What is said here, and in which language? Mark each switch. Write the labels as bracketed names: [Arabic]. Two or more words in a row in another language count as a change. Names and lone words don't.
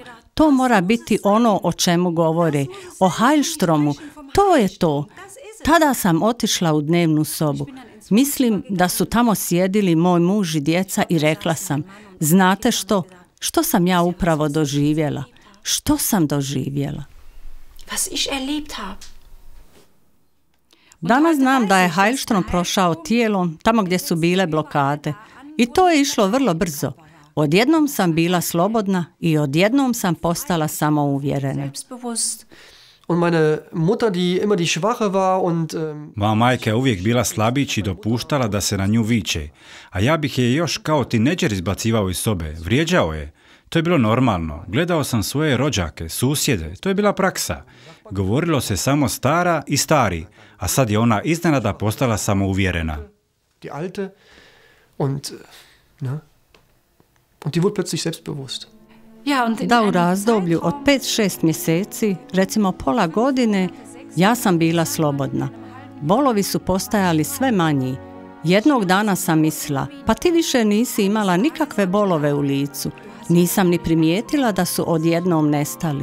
[Croatian] To mora biti ono o čemu govore, o Heilstromu, to je to. Tada sam otišla u dnevnu sobu. Mislim da su tamo sjedili moj muž i djeca i rekla sam, znate što? Što sam ja upravo doživjela? Što sam doživjela? [German] Was ich erlebt habe. [Croatian] Danas znam da je Heilstrom prošao tijelom tamo gdje su bile blokade. I to je išlo vrlo brzo. Odjednom sam bila slobodna i odjednom sam postala samouvjerena. [German] Und meine Mutter, die immer die Schwache war und [Croatian] Moja majka je uvijek bila slabić i dopuštala da se na nju viče, a ja bih je još kao tineđer izbacivao iz sobe, vrijeđao je. To je bilo normalno. Gledao sam svoje rođake, susjede, to je bila praksa. Govorilo se samo stara i stari, a sad je ona iznenada postala samouvjerena. [German] Die alte und die wurde plötzlich selbstbewusst. [Croatian] Da, u razdoblju od 5-6 mjeseci, recimo pola godine, ja sam bila slobodna. Bolovi su postajali sve manji. Jednog dana sam mislila, pa ti više nisi imala nikakve bolove u licu. Nisam ni primijetila da su odjednom nestali.